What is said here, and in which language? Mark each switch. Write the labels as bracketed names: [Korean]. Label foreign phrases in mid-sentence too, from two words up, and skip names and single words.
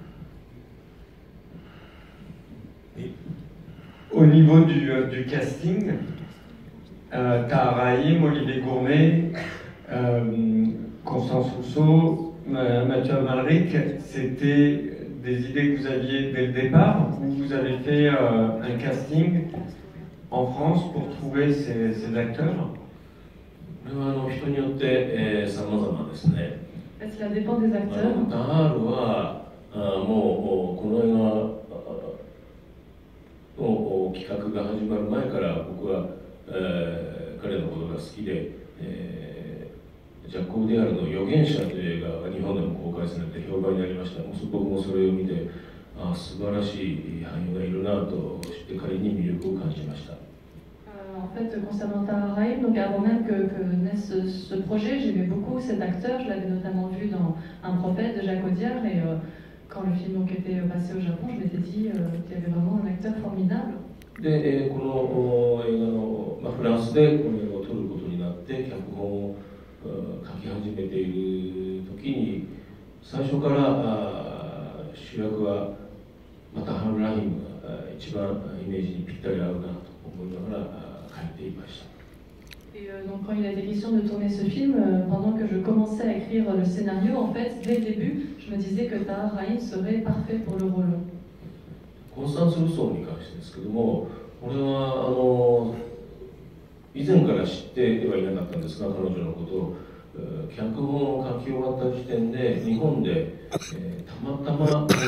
[French] Au niveau du casting, Tahar Rahim, Olivier Gourmet, Constance Rousseau, Mathieu Amalric, c'était des idées que vous aviez dès le départ, ou vous avez fait un casting en France pour trouver ces acteurs? [Japanese] これは人によって様々ですね。 [French] Cela dépend des acteurs. [Japanese] タハールはもうこの映画の企画が始まる前から僕は、彼のことが好きで、ジャック・オデアルの預言者という映画が日本でも公開されて評判になりました。僕もそれを見て、素晴らしい俳優がいるなと知って彼に魅力を感じました。 [French] En fait, concernant Tahar Rahim, donc avant même que naisse ce projet, j'aimais beaucoup cet acteur. Je l'avais notamment vu dans Un prophète de Jacques Audiard, et quand le film donc était passé au Japon, je m'étais dit qu'il y avait vraiment un acteur formidable. [Japanese] で、この映画の、フランスでこの映画を撮ることになって脚本を書き始めている時に、最初から主役はタハール・ラヒムが一番イメージにぴったり合うなと思いながら書いていました。 [French] Et donc quand il a été question de tourner ce film, pendant que je commençais à écrire le scénario, en fait, dès le début, je me disais que Tahar Rahim serait parfait pour le rôle. [Japanese] コンスタンス・ルソーに関してですけども、これは以前から知ってはいなかったんですが、彼女のことを脚本を書き終わっった時点で日本で、たまたま